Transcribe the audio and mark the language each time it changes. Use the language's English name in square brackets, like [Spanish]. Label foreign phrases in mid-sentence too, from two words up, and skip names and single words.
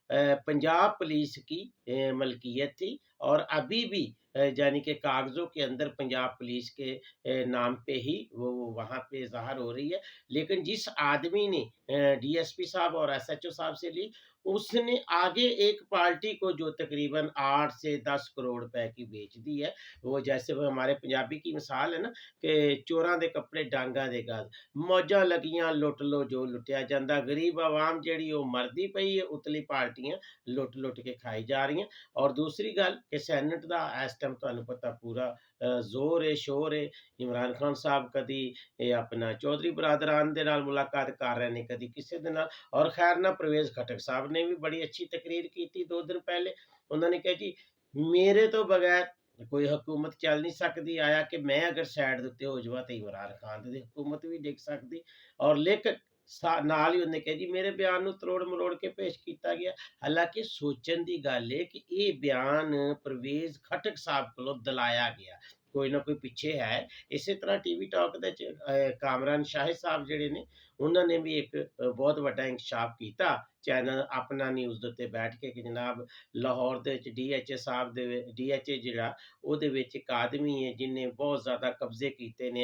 [Urdu] پنجاب پولیس کی ملکیت تھی، اور ابھی بھی یعنی کہ کاغذوں کے اندر پنجاب پولیس کے نام پہ ہی وہ وہاں پہ ظاہر ہو رہی ہے، لیکن جس آدمی نے ڈی ایس پی صاحب اور ایس ایچ او صاحب سے لی، اس نے آگے ایک پارٹی کو جو تقریباً 8 سے 10 کروڑ روپے کی بیچ دی ہے، وہ جیسے وہ ہمارے پنجابی کی مثال ہے نا کہ [Punjabi] چوراں دے کپڑے ڈانگاں دے گل، موجاں لگیاں لٹ لو جو لٹیا جاندہ، غریب عوام جیڑی وہ مردی پئی ہے، اتلی پارٹیاں لٹ لٹ کے کھائی جا رہی ہیں۔ اور دوسری گل کہ سینٹ دا اس ٹائم تانوں پتہ پورا زور ہے، شور ہے، عمران خان صاحب کدی اپنا چودھری برادران دے نال ملاقات کر رہے نے، کدی کسی دے نال، اور خیر نہ پرویز خٹک صاحب نے بھی بڑی اچھی تقریر کی تھی 2 دن پہلے، انہوں نے کہا جی میرے تو بغیر کوئی حکومت چل نہیں سکتی، آیا کہ میں اگر سائڈ دیتے ہو جاواں تے عمران خان دی حکومت بھی ڈگ سکتی، اور لیکن نال ہی انہیں کہا جی میرے بیان نو تروڑ مروڑ کے پیش کیتا گیا، حالانکہ سوچن دی گل ہے کہ یہ بیان پرویز خٹک صاحب کو دلایا گیا، ਕੋਈ ਨਾ ਕੋਈ ਪਿੱਛੇ ਹੈ। ਇਸੇ ਤਰ੍ਹਾਂ ਟੀਵੀ ਟਾਕ ਦੇ 'ਚ ਕਾਮਰਾਨ ਸ਼ਾਹਿਦ ਸਾਹਿਬ ਜਿਹੜੇ ਨੇ, ਉਹਨਾਂ ਨੇ ਵੀ ਇੱਕ ਬਹੁਤ ਵੱਡਾ ਇੰਕਸ਼ਾਫ ਕੀਤਾ ਚੈਨਲ ਆਪਣਾ ਨਿਊਜ਼ ਦੇ ਉੱਤੇ ਬੈਠ ਕੇ ਕਿ ਜਨਾਬ ਲਾਹੌਰ ਦੇ ਵਿੱਚ ਡੀਐਚਏ ਸਾਹਿਬ ਦੇ ਡੀਐਚਏ ਜਿਹੜਾ ਉਹਦੇ ਵਿੱਚ ਇੱਕ ਆਦਮੀ ਹੈ ਜਿਹਨੇ ਬਹੁਤ ਜ਼ਿਆਦਾ ਕਬਜ਼ੇ ਕੀਤੇ ਨੇ।